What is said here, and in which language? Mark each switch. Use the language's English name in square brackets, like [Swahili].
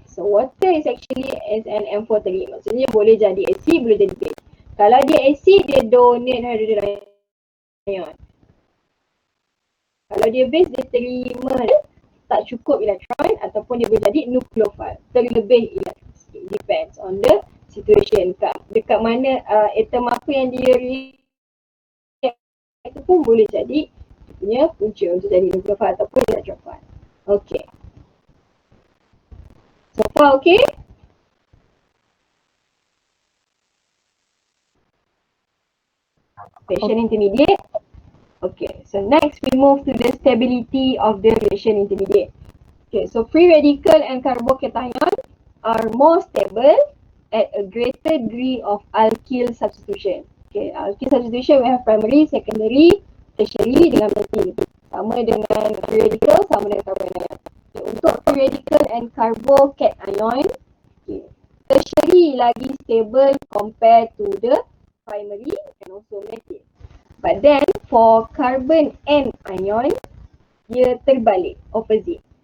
[English] So water is actually as an M4-3. [Malay] Maksudnya boleh jadi acid, boleh jadi base. Kalau dia acid, dia donate hydrogen ion. Kalau dia base, dia terima tak cukup elektron ataupun dia boleh jadi nucleophile. Terlebih elektron. [English] It depends on the situation. [Malay] Dekat mana atom apa yang dia react itu pun boleh jadi punya punca untuk jadi nucleophile ataupun electrophile. Okay. [English] So far okay? Reaction intermediate. Okay, so next we move to the stability of the reaction intermediate. Okay, so free radical and carbocation are more stable at a greater degree of alkyl substitution. Okay, alkyl substitution we have primary, secondary, tertiary dengan methyl. [Malay] Sama dengan free radical, sama dengan carbanion. [English] Okay, untuk free radical and carbocation, okay, tertiary lagi stable compared to the primary and also methyl. But then for carbon anion, [Malay] dia terbalik, [English] opposite.